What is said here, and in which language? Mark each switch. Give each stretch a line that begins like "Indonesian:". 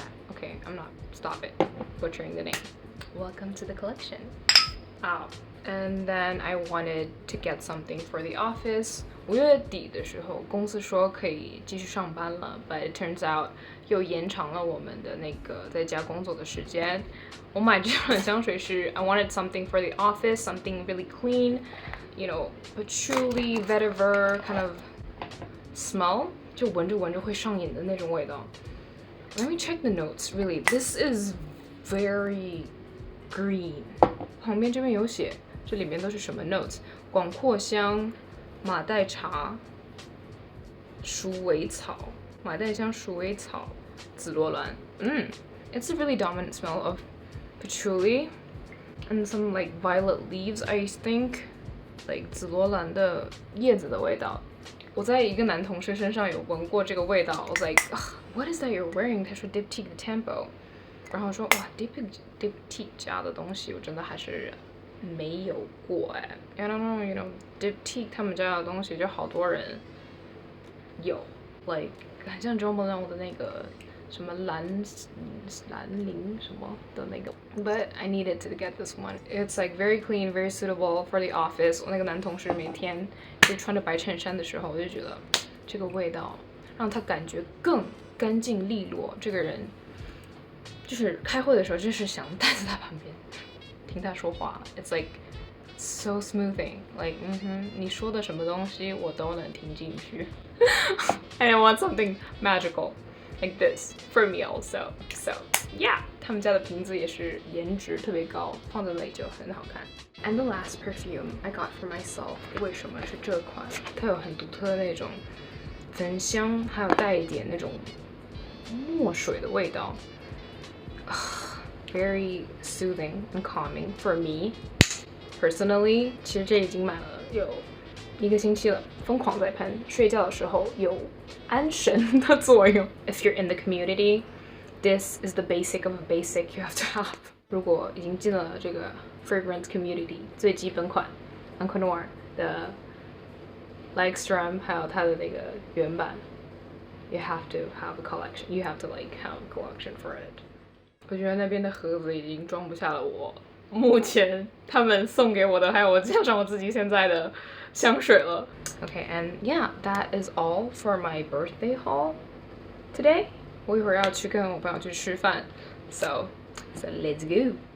English: Okay, I'm not. Stop it. Butchering the name. Welcome to the collection. out. And then I wanted to get something for the office.
Chinese: 5月底的时候，公司说可以继续上班了 ，
English: but it turns out
Chinese: 又延长了我们的那个在家工作的时间。我买这款香水是
English: I wanted something for the office, something really clean, you know, patchouli, vetiver kind of smell，
Chinese: 就闻着闻着会上瘾的那种味道。
English: Let me check the notes. Really, this is very green.
Chinese: 旁边这边有写，这里面都是什么 notes？ 广藿香、马黛茶、鼠尾草、马黛香、鼠尾草、紫罗兰。
English: It's a really dominant smell of patchouli and some like violet leaves, I think, like
Chinese: 紫罗兰的叶子的味道。我在一个男同事身上有闻过这个味道
English: I was like, what is that you're wearing?
Chinese: 他说 Diptyque Tempo， 然后说哇 Diptyque 家的东西我真的还是没有过哎
English: I don't know, you know,
Chinese: Diptyque 他们家的东西就好多人有 like 很像 Jo Malone 的那个什么蓝铃什么的那个
English: But I needed to get this one. It's like very clean, very suitable for the office.
Chinese: 我那个男同事每天就穿着白衬衫的时候，我就觉得这个味道让他感觉更干净利落。这个人就是开会的时候，就是想待在他旁边听他说话。
English: It's like so smoothing.
Chinese: Like 你说的什么东西我都能听进去。
English: And I want something magical.Like this for me also.
Chinese: So yeah, 他们家的瓶子也是颜值特别高，放在那里就很好看。
English: And the last perfume I got for myself.
Chinese: 为什么是这款？它有很独特的那种焚香，还有带一点那种墨水的味道。
English: Very soothing and calming for me.
Chinese: Personally, 其实这已经买了有1个星期了，疯狂在喷，睡觉的时候有安神的作用。
English: If you're in the community, this is the basic of a basic you have to have.
Chinese: 如果已经进了这个 fragrance community， 最基本款 Encre Noir 的 Lalique Strum， 还有它的那个原版 ，
English: you have to have a collection. You have to like have a collection for it.
Chinese: 我觉得那边的盒子已经装不下了我目前他们送给我的，还有我加上我自己现在的香水了。
English: Okay, and yeah, that is all for my birthday haul today.
Chinese: 我一会儿要去跟我朋友去吃饭
English: so let's go.